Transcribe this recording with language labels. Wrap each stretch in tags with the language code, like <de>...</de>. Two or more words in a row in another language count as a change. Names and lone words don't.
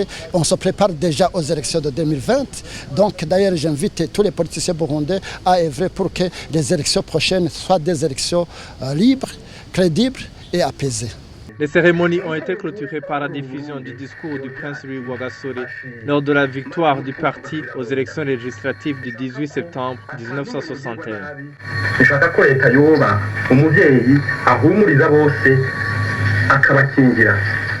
<fr>On se prépare déjà aux élections de 2020. Donc d'ailleurs, j'invite tous les politiciens burundais à œuvrer pour que les élections prochaines soient des élections libres, crédibles et apaisées. Les cérémonies ont été clôturées par la diffusion du discours du prince Louis Rwagasore lors de la victoire du parti aux élections législatives du 18 septembre 1961.</fr> <rn>Dushaka ko leta yoba umuvyeyi ahumuriza bose akabakingira</rn>